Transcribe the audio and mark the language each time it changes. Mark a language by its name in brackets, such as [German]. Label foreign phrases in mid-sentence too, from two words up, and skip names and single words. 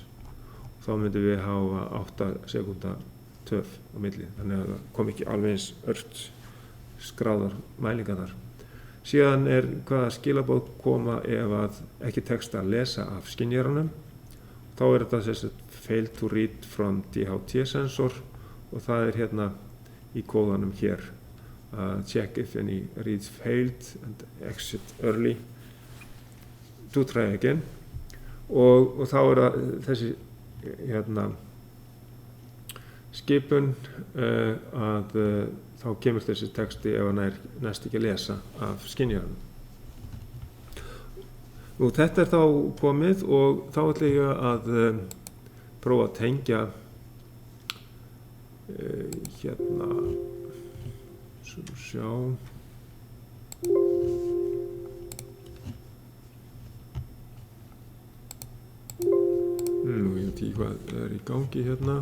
[Icelandic] Og þá myndum við hafa 8 sekúnda töf á milli, þannig að það kom ekki alveg eins ört skráðar mælingar þar. Síðan er hvaða skilaboð koma ef að ekki tekst að lesa af skynjaranum. Þá er þetta sem sagt [English] fail to read from DHT sensor [Icelandic] og það er hérna í kóðanum hér. [English] Check if any reads failed and exit early to try again. [Icelandic] Og þá er það þessi hérna skipun að þá kemur þessi texti ef hann næst ekki að lesa af skynjaranum. Nú þetta er þá komið og þá ætla ég að prófa að tengja hérna sjá ég veit ekki hvað er í gangi hérna.